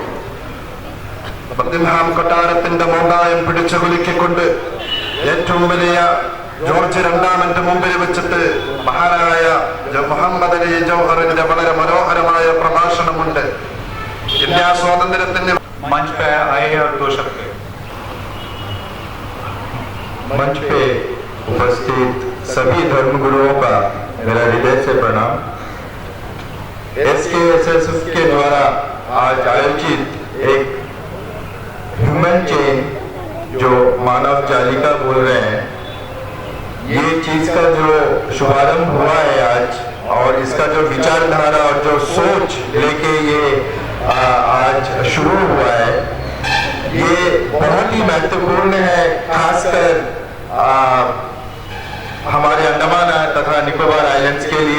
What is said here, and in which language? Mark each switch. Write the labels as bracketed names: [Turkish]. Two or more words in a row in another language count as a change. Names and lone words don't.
[Malayalam] ബക്കിംഗ്ഹാം കൊട്ടാരത്തിന്റെ മോന്തായം പിടിച്ചു കുലുക്കിക്കൊണ്ട് ഏറ്റവും വലിയ ജോർജ് രണ്ടാമന്റെ മുമ്പിൽ വെച്ചിട്ട് മഹാനായ മുഹമ്മദ് അലി ജൗഹറിന്റെ വളരെ മനോഹരമായ പ്രഭാഷണമുണ്ട്. ഇന്ത്യ സ്വാതന്ത്ര്യത്തിന് [Hindi] मंच पे आए और दो शब्द मंच पे उपस्थित सभी धर्मगुरुओं का मेरा हृदय से प्रणाम। SKSSF के द्वारा आज आयोजित एक [English] human chain [Hindi] जो मानव जालिका बोल रहे हैं, ये चीज का जो शुभारंभ हुआ है आज, और इसका जो विचारधारा और जो सोच लेके ये आज शुरू हुआ है, ये बहुत ही महत्वपूर्ण है, खासकर हमारे अंडमान तथा निकोबार आइलैंड्स के लिए।